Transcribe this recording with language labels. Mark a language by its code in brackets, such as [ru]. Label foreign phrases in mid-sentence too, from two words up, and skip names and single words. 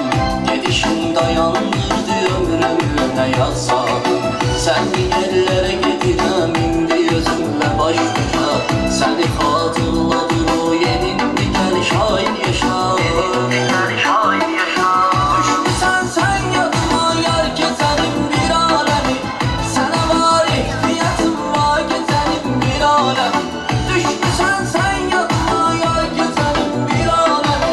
[az] Gedişin dayandırdı ömrümü nə yazsadım. Sənli yerlərə gedirəm indi özümlə baş başa. Səni xatırladır o yenindi gəl şahin yaşa. [tr] Düşmüsən sen yadıma yar gezerim bir alemi. Sana var ihtiyatım var gezerim bir alemi. Düşmüsən sen yadıma yar gezerim bir alemi.